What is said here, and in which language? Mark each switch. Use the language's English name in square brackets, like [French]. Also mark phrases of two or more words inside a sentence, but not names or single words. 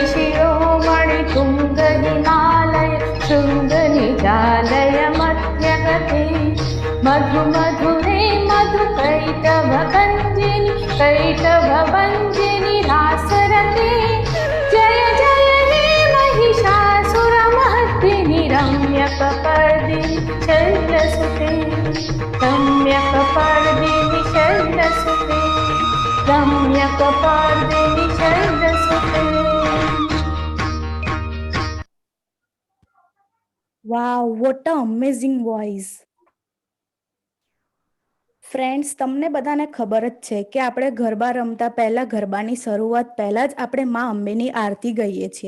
[Sanskrit] शिरोमणि तुङ्ग हिमालय शृङ्गनिजालय मध्यगते मधु मधुरे मधु कैटभकञ्जिनि कैटभभञ्जिनि रासरते जय जय हे महिषासुरमर्दिनि रम्यकपर्दिनि शैलसुते रम्यकपर्दिनि शैलसुते रम्यकपर्दिनि शैलसुते [English] Wow what a amazing voice. [Gujarati] ફ્રેન્ડ્સ, તમને બધાને ખબર જ છે કે આપણે ગરબા રમતા પહેલા ગરબાની શરૂઆત પહેલા જ આપણે માં અંબેની આરતી ગઈએ છીએ.